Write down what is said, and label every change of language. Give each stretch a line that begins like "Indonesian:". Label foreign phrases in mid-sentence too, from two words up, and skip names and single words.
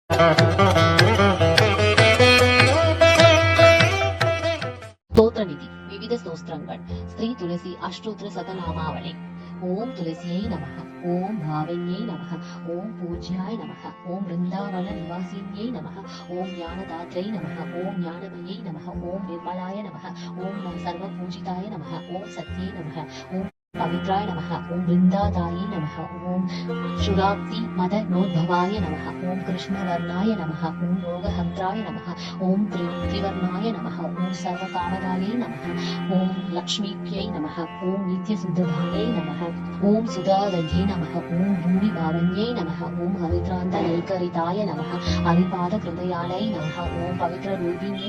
Sanskrit: स्तोत्रनिधि विविध स्तोत्रங்கள் श्री तुलसी अष्टोत्तर शतनामावली. ओम् तुलस्यै नमः, ओम् पावन्यै नमः, ओम् पूज्याय नमः, ओम् वृन्दावन निवासिन्यै नमः, ओम् ज्ञानदात्रै नमः, ओम् ज्ञानमयै नमः, ओम् निर्मलाय नमः, ओम् सर्व पूजिताय नमः, ओम् सत्यै नमः, ओम् पवित्राय नमः, ओम वृंदादायी नमः, ओम शुराब्दी मद नोद्भवाय नमः, ओम कृष्णवर्णाय नमः, ओम रोगहन्त्राय नमः, ओम त्रिवर्णाय नमः, ओम सर्वकामदायै नमः, ओम लक्ष्मीप्यै नमः, ओम नित्यसिद्धधायै नमः, ओम सुधादध्ये नमः, ओम भूमिभावन्यै नमः, ओम हरिद्रान्तनैकरिताय नमः, हरिपादकृतयालै नमः, ओम पवित्ररूपिण्यै